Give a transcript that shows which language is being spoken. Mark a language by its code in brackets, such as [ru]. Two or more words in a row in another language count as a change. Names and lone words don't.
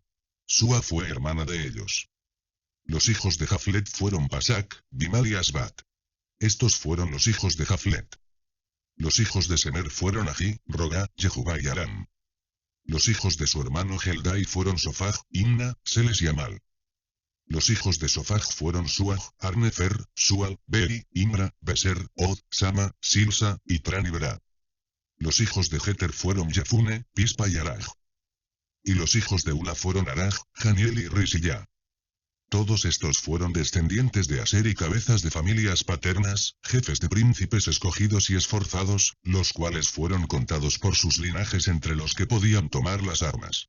[es] Sua fue hermana de ellos. Los hijos de Jaflet fueron Pasac, Bimal y Asbat. Estos fueron los hijos de Jaflet. Los hijos de Semer fueron Ají, Roga, Jehubá y Aram. Los hijos de su hermano Heldai fueron Sofaj, Imna, Seles y Amal. Los hijos de Sofaj fueron Suaj, Arnefer, Sual, Beri, Imra, Beser, Od, Sama, Silsa, y Tran y Berá. Los hijos de Jeter fueron Jefune, Pispa y Araj. Y los hijos de Ula fueron Araj, Janiel y Risilla. Todos estos fueron descendientes de Aser y cabezas de familias paternas, jefes de príncipes escogidos y esforzados, los cuales fueron contados por sus linajes entre los que podían tomar las armas.